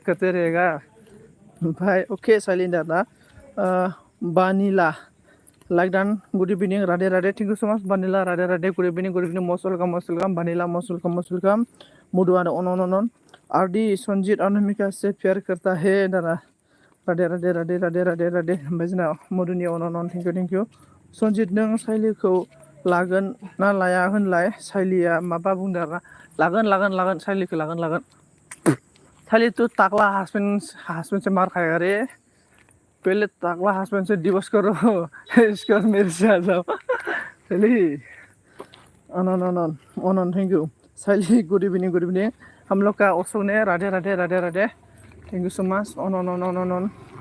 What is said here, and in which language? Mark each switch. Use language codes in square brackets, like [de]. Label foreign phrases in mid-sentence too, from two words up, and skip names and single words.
[hi] करते रहेगा [brx] ओमफ्राय ओके साइली होनदों आरोना [en] बानिला लाइक डान good evening राधे thank you so much बानिला राधे good evening most welcome [hi] बानिला [en] most welcome [brx] मधुआनो अन आरडी [hi] संजीत अनामिका से प्यार करता है [brx] दाना राधे ओमफ्राय जोंना मधुनि अन [en] thank you [hi] संजीत [brx] नों साइलिखौ लागोन ना लाया होनलाय साइलिया माबा बुंदों आरोना लागोन साइलिखौ लागोन [hi] साइली तो ताकला हस्बैंड से मार खाएगा रे पहले ताकला हस्बैंड से डिवोर्स करो इसके बाद मेरे से आ जाओ साइली अन [en] thank you साइली good evening [hi] हम लोग का अशोक ने राधे [en] thank you so much [hi] अन